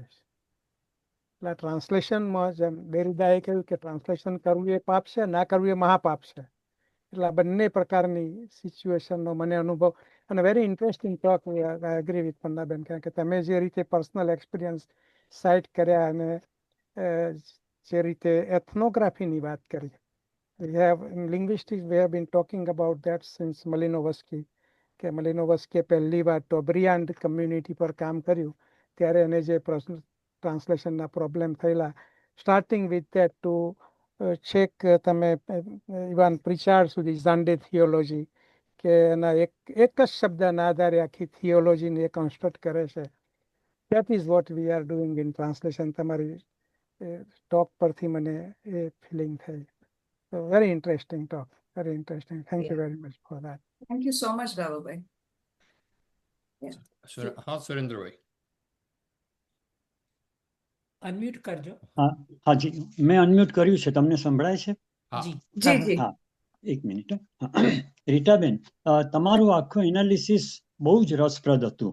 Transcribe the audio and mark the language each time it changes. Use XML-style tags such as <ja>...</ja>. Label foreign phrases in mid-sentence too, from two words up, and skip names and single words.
<gu>એટલે ટ્રાન્સલેશનમાં જેમ બેરીદાએ કહ્યું કે ટ્રાન્સલેશન કરવું એ પાપ છે, ના કરવું એ મહાપાપ છે. એટલે આ બંને પ્રકારની સિચ્યુએશનનો મને અનુભવ.</gu> <en>અને very interesting talk. I agree with</en> <gu>પન્નાબેન, કારણ કે તમે જે રીતે</gu> <en>personal experience cite</en> <gu>કર્યા અને જે રીતે એથનોગ્રાફીની વાત કરી.</gu> <en>We have in linguistics we have been talking about that since Malinowski,</en> <gu>કે મલિનોવસ્કીએ પહેલી વાર ટોબ્રિયાન્ડ કમ્યુનિટી પર કામ કર્યું ત્યારે એને જે ટ્રાન્સલેશનના પ્રોબ્લેમ થયેલા,</gu> <en>starting with that to</en> <gu>છેક તમે ઇવન પ્રિચાર્ડ સુધી ઝાન્ડે થિયોલોજી, કે એના એક જ શબ્દના આધારે આખી થિયોલોજીને એ કન્સ્ટ્રક્ટ કરે છે.</gu> <en>That is what we are doing in translation.</en> <gu>તમારી ટોક પરથી મને એ ફિલિંગ થઈ.</gu> <en>So very interesting talk. Very interesting. Thank you Yeah. very much for that. Thank you so much, Babubai. Yeah.</en> <gu>હા સુરેન્દ્રભાઈ, અનમ્યુટ કરજો. હાજી, મેં અનમ્યુટ કર્યું છે. તમને સંભળાય છે? હા જી જી જી હા, એક મિનિટ. રીટાબેન, તમારું આખું એનાલિસિસ બહુ જ રસપ્રદ હતું.</gu>